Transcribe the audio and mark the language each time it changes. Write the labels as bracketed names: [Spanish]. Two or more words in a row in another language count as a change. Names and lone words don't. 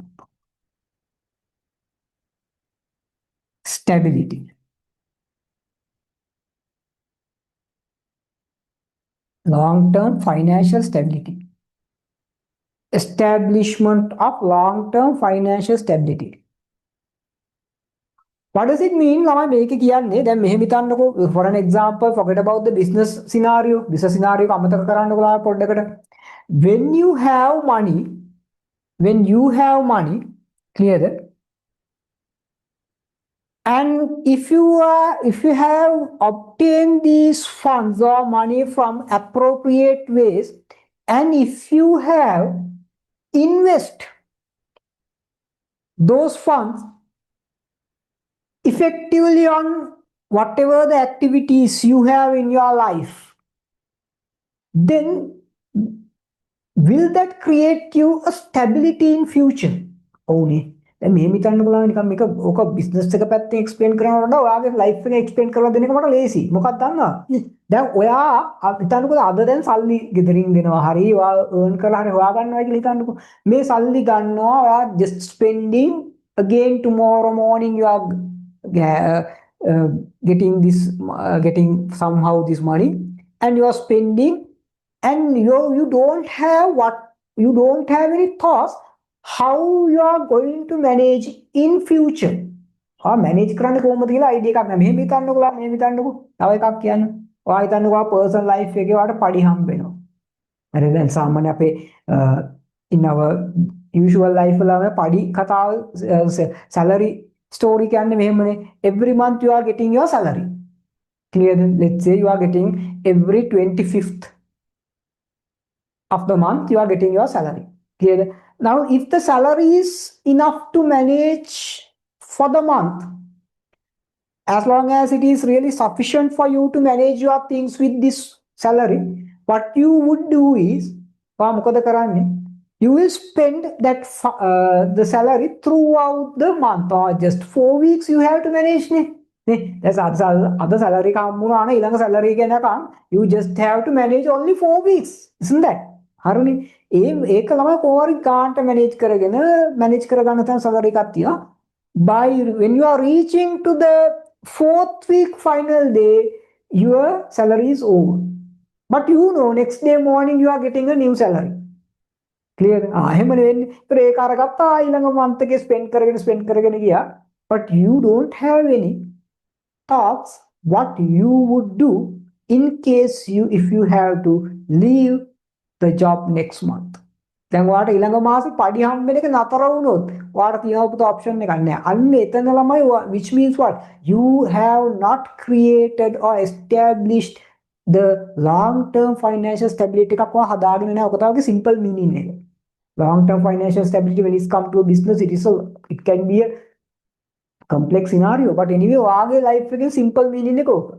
[English] Long-term financial stability. Establishment of long-term financial stability. What does it mean? [Sinhala] ළමයි මේක කියන්නේ දැන් මෙහෙම හිතන්නකෝ, [English] for an example, forget about the business scenario. Business scenario [Sinhala] එක අමතක කරන්නකෝ ළමයි පොඩ්ඩකට. [English] When you have money, clear that? And if you have obtained these funds or money from appropriate ways, and if you have invest those funds effectively on whatever the activities you have in your life, then will that create you a stability in future? [Sinhala] ඕනේ දැන් මෙහෙම හිතන්න බලන්න නිකන් මේක ඕක බිස්නස් එක පැත්තෙන් එක්ස්ප්ලেইন කරනවට වඩා ඔයාගේ ලයිෆ් එක එක්ස්ප්ලেইন කරලා දෙන එක මට ලේසි. මොකක්ද දන්නවා? දැන් ඔයා හිතන්නකෝ අද දැන් සල්ලි ගෙදරින් දෙනවා හරි ඔයා earn කරලා හරි හොයා ගන්නවා කියලා හිතන්නකෝ. මේ සල්ලි ගන්නවා ඔයා [English] just spending again tomorrow morning you are getting somehow this money and you are spending and you don't have any thoughts how you are going to manage in future. [Sinhala] manage කරන්න කොහොමද කියලා idea එකක් නැහැ. මෙහෙම හිතන්නකෝ මෙහෙම හිතන්නකෝ. තව එකක් කියන්න. ඔයා හිතන්නකෝ [English] personal life [Sinhala] එකේ ඔයාලට පඩි හම්බ වෙනවා. හරි දැන් සාමාන්‍ය අපේ [English] in our usual life [Sinhala] වල පඩි කතාව [English] salary story [Sinhala] කියන්නේ මෙහෙමනේ. [English] Every month you are getting your salary. Clear? Let's say you are getting every 25th of the month you are getting your salary. Clear? Now if the salary is enough to manage for the month, as long as it is really sufficient for you to manage your things with this salary, what you would do is you will spend that the salary throughout the month, or just 4 weeks you have to manage. That's other salary salary you just have to manage only 4 weeks, isn't that? [Sinhala] හරිනේ ඒක ළමයි කොහොමරි ගාන්ට manage කරගන්න තන salary එකක් තියෙනවා. [English] By when you are reaching to the 4th week final day your salary is over, but you know next day morning you are getting a new salary. Clear? [Sinhala] එහෙමනේ වෙන්නේ. ඒතර ඒක අරගත්තා ඊළඟ month එකේ spend කරගෙන ගියා, [English] but you don't have any thoughts what you would do in case if you have to leave the job next month. [Sinhala] දැන් ඔයාට ඊළඟ මාසේ පඩි හම්බෙන එක නතර වුණොත් ඔයාට තියෙන පුත option එකක් නැහැ. අන්න එතන ළමයි [English] which means what? You have not created or established the long term financial stability [Sinhala] එකක් ඔයා හදාගෙන නැහැ. ඔක තමයි [English] simple meaning [Sinhala] එක. [English] Long term financial stability when it comes to a business it can be a complex scenario, but anyway [Sinhala] ඔයාගේ life එකේ simple meaning එක ඕක.